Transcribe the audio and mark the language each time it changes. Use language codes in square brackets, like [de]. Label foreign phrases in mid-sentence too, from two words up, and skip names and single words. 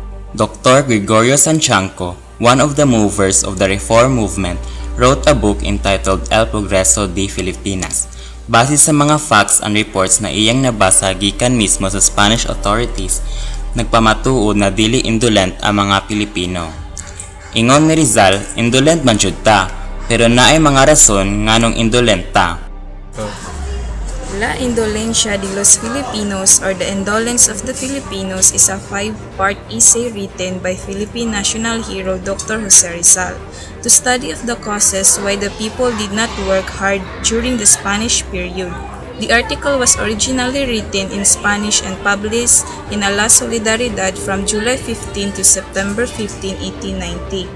[ceb] Dr. Gregorio Sanchanco, [en] one of the movers of the reform movement, wrote a book entitled [ceb] El Progreso de Filipinas, base sa mga [en] facts and reports [ceb] na iyang nabasa gikan mismo sa [en] Spanish authorities, [ceb] nagpamatuod na dili indolent ang mga Pilipino. Ingon ni Rizal, indolent man jud ta, pero naay mga rason nganong indolent ta. [en] La Indolencia de los Filipinos or The Indolence of the Filipinos is a 5-part essay written by Philippine national hero Dr. Jose Rizal to study of the causes why the people did not work hard during the Spanish period. The article was originally written in Spanish and published in La Solidaridad from July 15 to September 15, 1890.